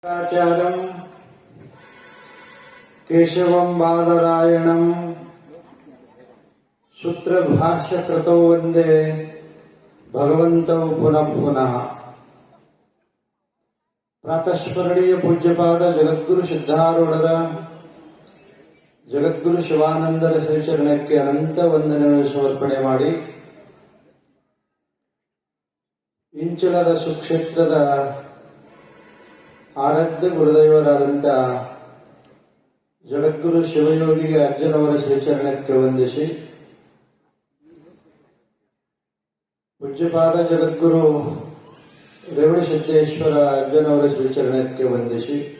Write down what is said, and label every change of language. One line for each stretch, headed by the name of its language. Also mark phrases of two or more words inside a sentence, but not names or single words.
Sanskrit: आचार्यं केशवं बादरायणं सूत्रभाष्यकृतौ वन्दे भगवन्तौ पुनः पुनः। प्रातःस्मरणीय पूज्यपाद जगद्गुरु
Kannada: ಸಿದ್ಧಾರೂಢರ ಜಗದ್ಗುರು ಶಿವಾನಂದರ ಶ್ರೀಚರಣಕ್ಕೆ ಅನಂತ ವಂದನೆಗಳನ್ನು ಸಮರ್ಪಣೆ ಮಾಡಿ, ಇಂಚಲದ ಸುಕ್ಷೇತ್ರದ ಆರಾಧ್ಯ ಗುರುದೈವರಾದಂಥ ಜಗದ್ಗುರು ಶಿವಯೋಗಿ ಅರ್ಜುನವರ ಶ್ರೀಚರಣಕ್ಕೆ ವಂದಿಸಿ, ಪೂಜ್ಯಪಾದ ಜಗದ್ಗುರು ರೇವಣಸಿದ್ದೇಶ್ವರ ಅರ್ಜುನವರ ಶ್ರೀಚರಣಕ್ಕೆ ವಂದಿಸಿ,